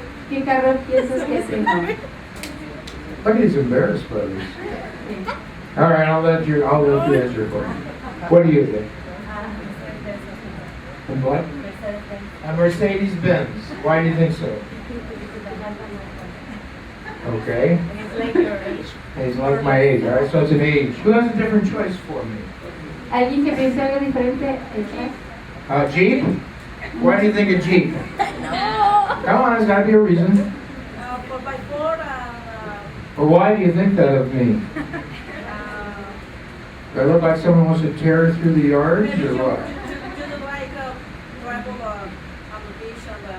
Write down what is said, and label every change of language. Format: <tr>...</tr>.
<es>¿Qué carro piensas que tengo?</es> <en>Look, he's embarrassed by this. All right, I'll let you answer for me. What do you think? And what? A Mercedes Benz. Why do you think so? Okay. He's like my age, all right? So it's an age. Who has a different choice for me?</en> <es>¿Alguien que piense algo diferente?</es> <en>Jeep? Why do you think a Jeep? No. Come on, there's got to be a reason. 4x4 But why do you think that of me? Do I look like someone wants to tear through the yards or what? you like travel application</en>